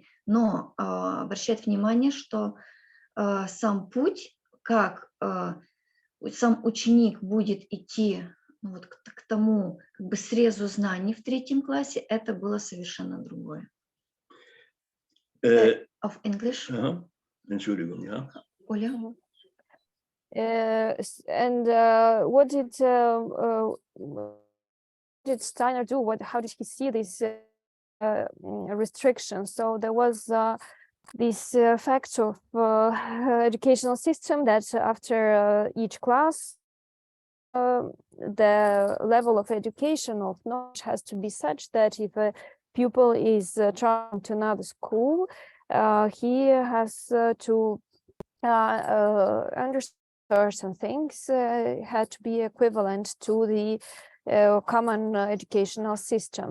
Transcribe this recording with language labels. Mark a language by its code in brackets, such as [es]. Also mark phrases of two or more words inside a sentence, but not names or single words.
[ru] Но обращать внимание, что сам путь, как сам ученик будет идти вот к тому срезу знаний в 3 классе, это было совершенно другое. [en] Of English? [de] Entschuldigung, ja. [ru] Оля? [en] And what did Steiner do? How did he see these restrictions? So there was this fact of educational system that after each class, the level of education of knowledge has to be such that if a pupil is traveling to another school, he has to under certain things had to be equivalent to the common educational system.